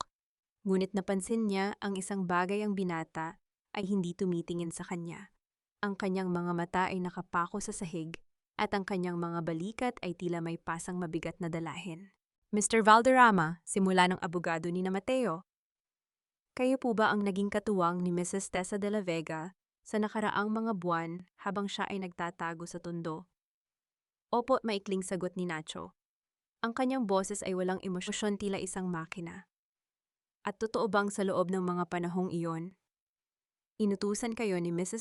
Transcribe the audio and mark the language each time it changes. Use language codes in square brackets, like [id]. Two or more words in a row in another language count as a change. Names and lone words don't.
[tl] Ngunit napansin niya ang isang bagay, ang binata ay hindi tumitingin sa kanya. Ang kanyang mga mata ay nakapako sa sahig at ang kanyang mga balikat ay tila may pasang mabigat na dalahin. Mr. Valderrama, simula ng abogado ni na Mateo. Kayo po ba ang naging katuwang ni Mrs. Tessa de la Vega sa nakaraang mga buwan habang siya ay nagtatago sa tundo? Opo, maikling sagot ni Nacho. Ang kanyang boses ay walang emosyon, tila isang makina. At totoo bang sa loob ng mga panahong iyon, inutusan kayo ni Mrs.